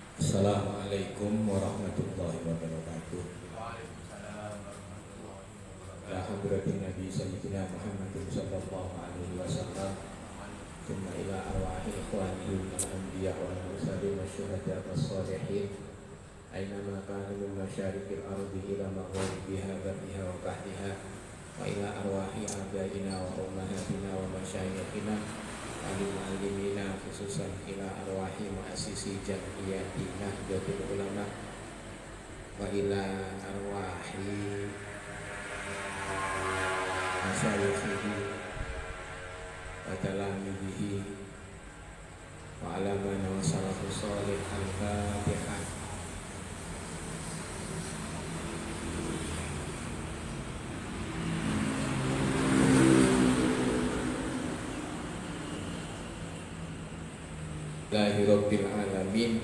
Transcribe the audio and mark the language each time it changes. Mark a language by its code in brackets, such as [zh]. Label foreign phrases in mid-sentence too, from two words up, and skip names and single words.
[ar] السلام عليكم ورحمة الله وبركاته. يا حضرة النبي سيدنا محمد صلى الله عليه وسلم. ثم إلى أرواح إخوانهم الأنبياء والمرسلين والشهداء والصالحين. أينما كانوا من مشارق الأرض إلى مغاربها برها وبحرها. وإلى أرواح آبائنا وأمهاتنا ومشايخنا المعلمين خصوصا إلى أرواح مؤسسي جمعية نهضة العلماء وإلى أرواح مشايخه وتلاميذه وعلمائنا والسلف الصالح. الفاتحة رب العالمين.